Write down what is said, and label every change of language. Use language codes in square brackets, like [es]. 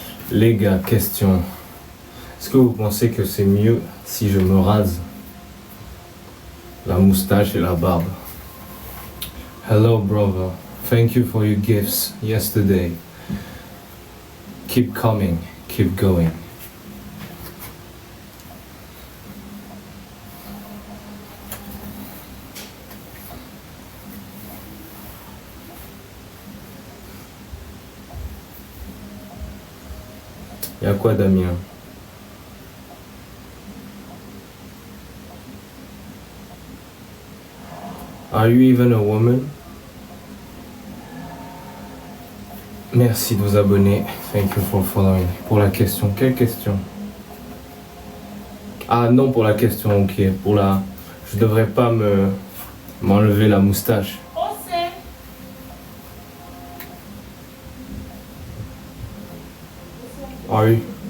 [fr] Les gars, question. Est-ce que vous pensez que c'est mieux si je me rase la moustache et la barbe? [en] Hello brother. Thank you for your gifts yesterday. Keep coming, keep going. [fr] Y'a quoi Damien? [en] Are you even a woman? [fr] Merci de vous abonner. [en] Thank you for following. [fr] Pour la question, quelle question? Ah non, pour la question, ok. Pour la... Je devrais pas m'enlever la moustache. Ah oui.